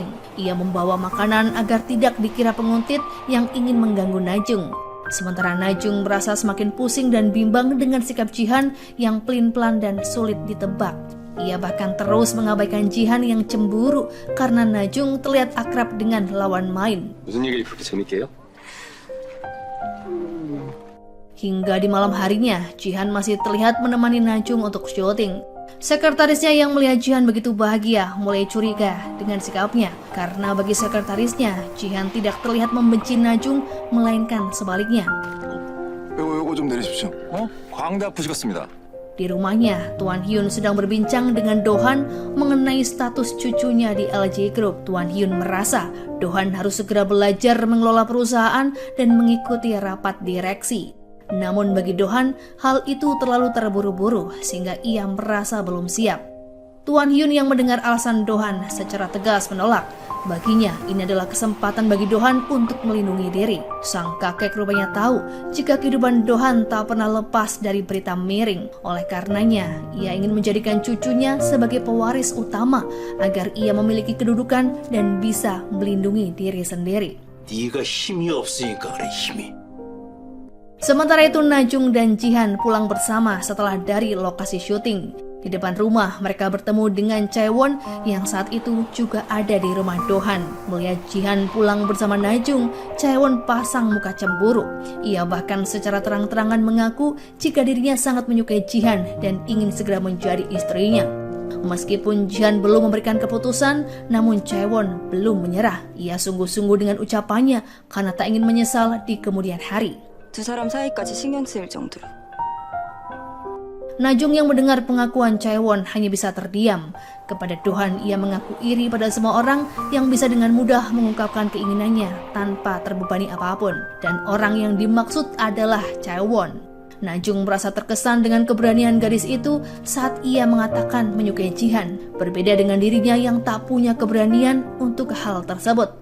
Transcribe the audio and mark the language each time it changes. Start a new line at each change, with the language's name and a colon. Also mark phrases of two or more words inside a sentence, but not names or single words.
Indonesian: Ia membawa makanan agar tidak dikira penguntit yang ingin mengganggu Najung. Sementara Najung merasa semakin pusing dan bimbang dengan sikap Jihan yang pelin-pelan dan sulit ditebak. Ia bahkan terus mengabaikan Jihan yang cemburu karena Najung terlihat akrab dengan lawan main.
Korean: 무슨 얘기를 그렇게 재밌게 해요?
Indonesian: Hingga di malam harinya, Jihan masih terlihat menemani Najung untuk syuting. Sekretarisnya yang melihat Jihan begitu bahagia mulai curiga dengan sikapnya. Karena bagi sekretarisnya, Jihan tidak terlihat membenci Najung, melainkan sebaliknya.
Korean: 요거 좀 내리십시오. 광대 아프시겠습니다.
Indonesian: Di rumahnya, Tuan Hyun sedang berbincang dengan Dohan mengenai status cucunya di LG Group. Tuan Hyun merasa Dohan harus segera belajar mengelola perusahaan dan mengikuti rapat direksi. Namun bagi Dohan, hal itu terlalu terburu-buru sehingga ia merasa belum siap. Tuan Hyun yang mendengar alasan Dohan secara tegas menolak. Baginya, ini adalah kesempatan bagi Dohan untuk melindungi diri. Sang kakek rupanya tahu jika kehidupan Dohan tak pernah lepas dari berita miring. Oleh karenanya, ia ingin menjadikan cucunya sebagai pewaris utama agar ia memiliki kedudukan dan bisa melindungi diri sendiri.
Korean: 네가 힘이 없으니까 그래 힘이.
Indonesian: Sementara itu Najung dan Jihan pulang bersama setelah dari lokasi syuting. Di depan rumah mereka bertemu dengan Chaewon yang saat itu juga ada di rumah Dohan. Melihat Jihan pulang bersama Najung, Chaewon pasang muka cemburu. Ia bahkan secara terang-terangan mengaku jika dirinya sangat menyukai Jihan dan ingin segera menjadi istrinya. Meskipun Jihan belum memberikan keputusan, namun Chaewon belum menyerah. Ia sungguh-sungguh dengan ucapannya karena tak ingin menyesal di kemudian hari.
Korean: 두 사람 사이까지 신경 쓰일 정도로.
Indonesian: Najung yang mendengar pengakuan Chaewon hanya bisa terdiam. Kepada Dohan, ia mengaku iri pada semua orang yang bisa dengan mudah mengungkapkan keinginannya tanpa terbebani apapun. Dan orang yang dimaksud adalah Chaewon. Najung merasa terkesan dengan keberanian gadis itu saat ia mengatakan menyukai Jihan, berbeda dengan dirinya yang tak punya keberanian untuk hal tersebut.